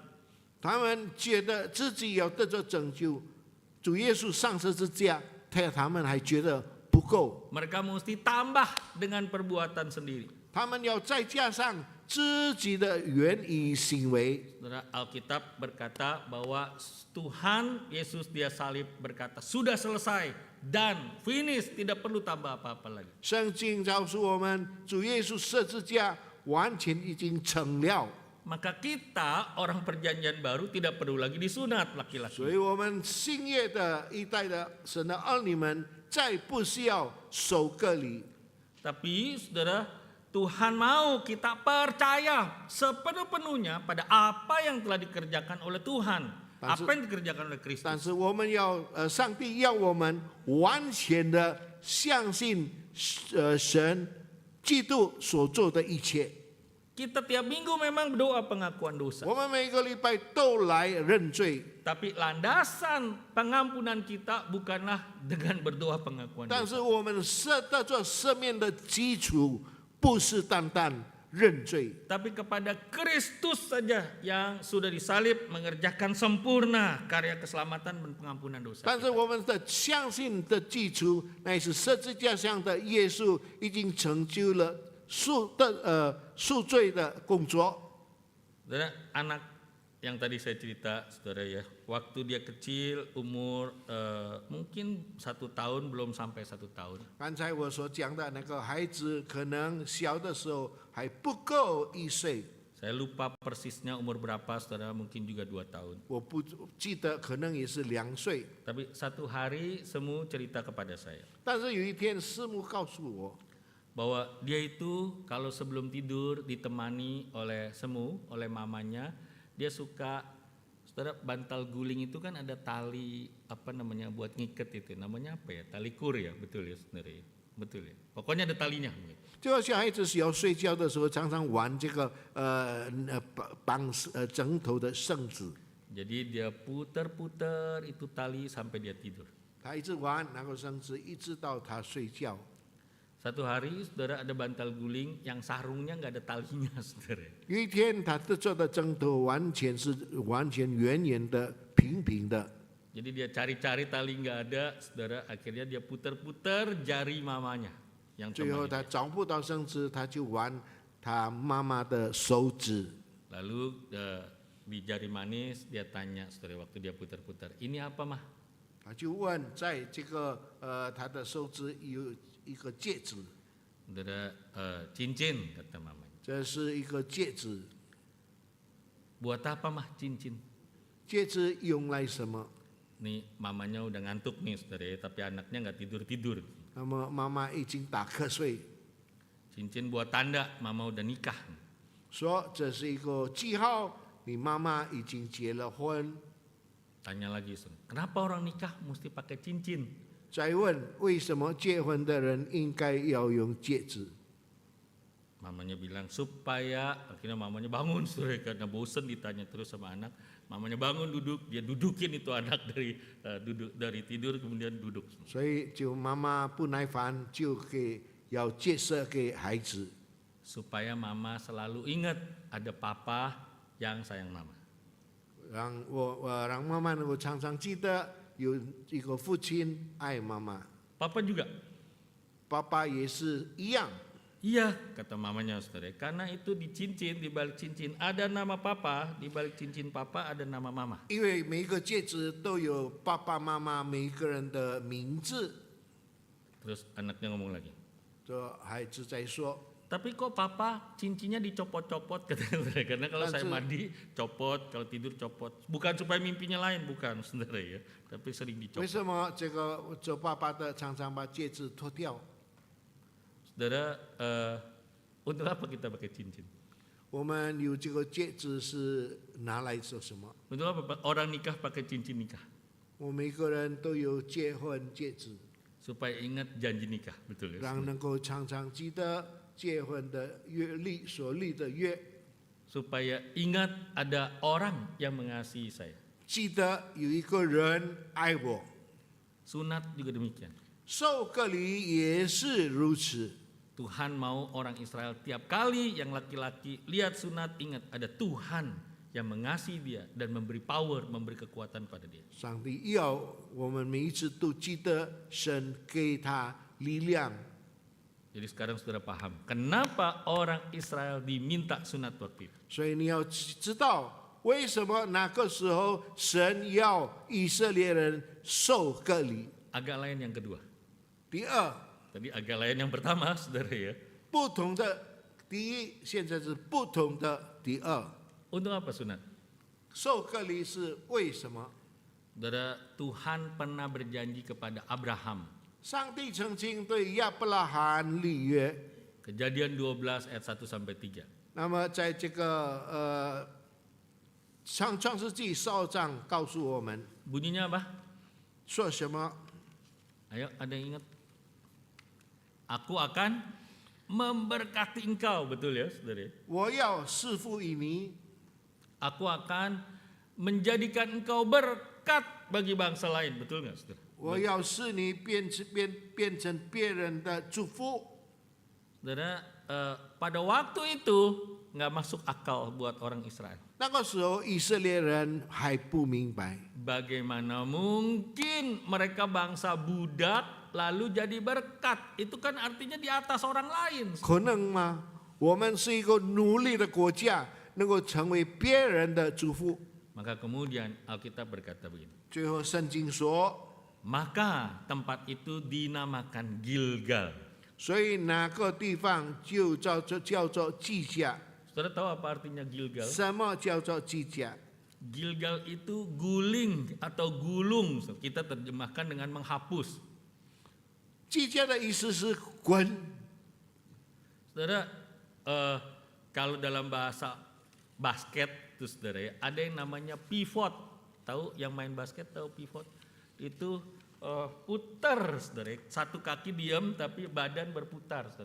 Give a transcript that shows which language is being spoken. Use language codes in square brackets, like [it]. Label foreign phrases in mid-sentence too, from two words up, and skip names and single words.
[zh] 他们觉得自己要得着拯救，主耶稣上十字架，他们还觉得不够， [id] Mereka mesti tambah dengan perbuatan sendiri. [zh] 他们要再加上自己的言语行为。 [id] Saudara, Alkitab berkata bahwa Tuhan Yesus dia salib berkata sudah selesai dan finish, tidak perlu tambah apa-apa lagi. [zh] 圣经告诉我们，主耶稣十字架完全已经成了， [id] Maka kita orang perjanjian baru tidak perlu lagi disunat [zh] 所 [id] laki-laki. [zh] 以我们新约的一代的神的儿女们，再不需要受割礼。 [id] Tapi saudara, Tuhan mau kita percaya sepenuh-penuhnya pada apa yang telah dikerjakan oleh Tuhan, apa yang dikerjakan oleh [zh] 但 [id] Kristus. [zh] 是我们要上帝要我们完全的相信神基督所做的一切。 [id] Kita tiap minggu memang berdoa pengakuan dosa. [zh] 我们每个礼拜都来认罪， [id] Tapi landasan pengampunan kita bukanlah dengan berdoa pengakuan [zh] 但 [id] dosa. [zh] 是我们得着赦免的基础不是单单认罪， [id] Tapi kepada Kristus saja yang sudah disalib mengerjakan sempurna karya keselamatan dan pengampunan dosa. [zh] 但是我们的相信的基础乃是十字架上的耶稣已经成就了赎罪的工作。 [id] Saudara, anak yang tadi saya cerita, saudara ya, waktu dia kecil umur mungkin 1 tahun belum sampai 1 tahun. [zh] 刚才我所讲的那个孩子，可能小的时候还不够1岁， [id] Saya lupa persisnya umur berapa, saudara, mungkin juga 2 tahun. [zh] 我不记得，可能也是2岁。 [id] Tapi satu hari Semu cerita kepada saya [zh] 但是有一天，师母告诉我， [id] bahwa dia itu kalau sebelum tidur ditemani oleh Semu, oleh mamanya, dia suka, saudara, bantal guling itu kan ada tali apa namanya buat ngiket itu, namanya apa ya? Tali kur ya, betul ya saudara ya? Betul ya. Pokoknya ada talinya. [zh] 就好小孩子小睡觉的时候，常常玩这个绑枕头的绳子， [id] Jadi dia puter-puter itu tali sampai dia tidur. [zh] 他一直玩那个绳子，一直到他睡觉。 [id] Satu hari saudara ada bantal guling yang sarungnya nggak ada talinya, saudara. [zh] 有一天，他的做的枕头完全圆圆的、平平的。 [id] Jadi dia cari-cari tali nggak ada, saudara. Akhirnya dia puter-puter jari mamanya yang [zh] 最后 [id] temannya. [zh] 他找不到绳子，他就玩他妈妈的手指。 [id] Lalu di jari manis dia tanya, saudara, waktu dia puter-puter, ini apa mah? [zh] 他就问，在这个他的手指有一个戒指， [id] Saudara, cincin kata mamanya. [zh] 这是一个戒指。 [id] Buat apa mah cincin? [zh] 戒指用来什么？ [id] Nih mamanya udah ngantuk nih, saudara, ya, tapi anaknya nggak tidur-tidur. [zh] 那么妈妈已经打瞌睡， [id] Cincin buat tanda mama udah nikah. [zh] 说这是一个记号，你妈妈已经结了婚。 [id] Tanya lagi, saudara, kenapa orang nikah mesti pakai cincin? [zh] 再问为什么结婚的人应该要用戒指？ [id] Mamanya bilang supaya, akhirnya mamanya bangun, saudara, karena bosen ditanya terus sama anak. Mamanya bangun duduk, dia dudukin itu anak dari tidur kemudian duduk. [zh] 所以就妈妈不耐烦，就要介绍给孩子， [id] Supaya mama selalu ingat ada papa yang sayang mama. [zh] 让妈妈能够常常记得有一个父亲爱妈妈。 [id] Papa juga [zh] 爸爸也是一样。 [id] Iya, kata mamanya saudara, karena itu di cincin, di balik cincin ada nama papa, di balik cincin papa ada nama mama. [zh] 因为每一个戒指都有爸爸妈妈每一个人的名字。 [id] Terus anaknya ngomong lagi, [zh] 这孩子在说， [id] tapi kok papa cincinnya dicopot-copot katanya saudara, karena kalau saya mandi copot, kalau tidur copot. Bukan supaya mimpinya lain, bukan saudara ya, tapi sering [zh] 为 [id] dicopot. [zh] 什么做爸爸的常常把戒指脱掉？ [id] Saudara, untuk apa kita pakai cincin? [zh] 我们有这个戒指是拿来做什么？ [id] Untuk apa Pak? Orang nikah pakai cincin nikah? [zh] 我们每个人都有结婚戒指， [id] Supaya ingat janji nikah, betul ya? [zh] 让能够常常记得结婚的约立所立的约， [id] Supaya ingat ada orang yang mengasihi saya. [zh] 记得有一个人爱我。 [id] Sunat juga demikian. [zh] 受割礼也是如此。 [id] Tuhan mau orang Israel tiap kali yang laki-laki lihat sunat ingat ada Tuhan yang mengasihi dia dan memberi power, memberi kekuatan pada dia. [zh] 上帝要我们每一次都记得神给他力量。 [id] Jadi sekarang saudara paham kenapa orang Israel diminta sunat waktu itu. [zh] 所以你要知道为什么那个时候神要以色列人受割礼。 [id] Agak lain yang kedua. [zh] 第二， [id] Tadi agak lain yang pertama, saudara ya. [zh] 不同的第一，现在是不同的第二。 [id] Untuk apa sunat? [zh] 受割礼是为什么？ [id] Saudara, Tuhan pernah berjanji kepada Abraham. [zh] 上帝曾经对亚伯拉罕立约。 [id] Kejadian 12 ayat 1 sampai 3. [zh] 那么在这个创世纪12章告诉我们 [id] Bunyinya apa? [zh] 说什么？ [id] Ayo, ada yang ingat? Aku akan memberkati engkau, betul ya, saudara? [zh] 我要赐福于你， [id] Aku akan menjadikan engkau berkat bagi bangsa lain, betul nggak, saudara? [zh] 我要使你变成别人的祝福。 [id] Saudara, pada waktu itu nggak masuk akal buat orang Israel. [zh] 那个时候以色列人还不明白， [id] Bagaimana mungkin mereka bangsa budak lalu jadi berkat? Itu kan artinya di atas orang lain. [zh] 可能吗？我们是一个奴隶的国家，能够成为别人的祝福。 [id] Maka kemudian Alkitab berkata begini. [zh] 最后圣经说， [id] Maka tempat itu dinamakan Gilgal. [zh] 所以那个地方就叫做基甲。 [id] Saudara tahu apa artinya Gilgal? [zh] 什么叫做基甲？ [id] Gilgal itu guling atau gulung. Kita terjemahkan dengan menghapus. [zh] 基甲的意思是滚。 [id] Saudara, kalau dalam bahasa basket, itu saudara ya, ada yang namanya pivot. Tahu yang main basket tahu pivot? Itu putar, saudara. Satu kaki diam tapi badan berputar, saudara.